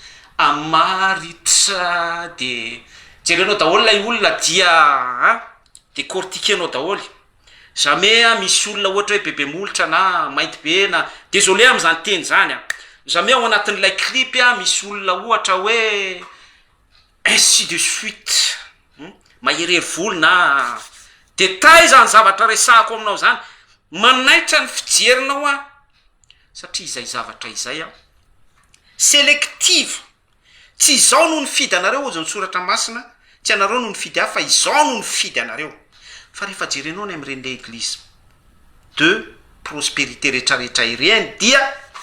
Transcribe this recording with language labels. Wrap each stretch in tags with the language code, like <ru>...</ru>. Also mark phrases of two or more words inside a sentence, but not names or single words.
<mg>amaritra de jerenao daholo lay olona dia décortiquenao daholo jamais misy olona ohatra hoe bebe molotra na mainty be na désolé am'zany teny zany jamais ao anatin'ilay clip misy olona ohatra hoe</mg> <fr>ainsi de suite</fr> <mg>maherery volo na detay zany zavatra resahako aminao zany manaitra ny fijerinao a satria izay zavatra izay a sélective tsy izao no nifidy anareo ozy ny soratra masina tsy anareo no nifidy hafa izao no nifidy anareo fa rehefa jerenao ny am'ireny le eglizy</mg> <fr>de prospérité</fr> <mg>rehetrarehetra ireny dia</mg>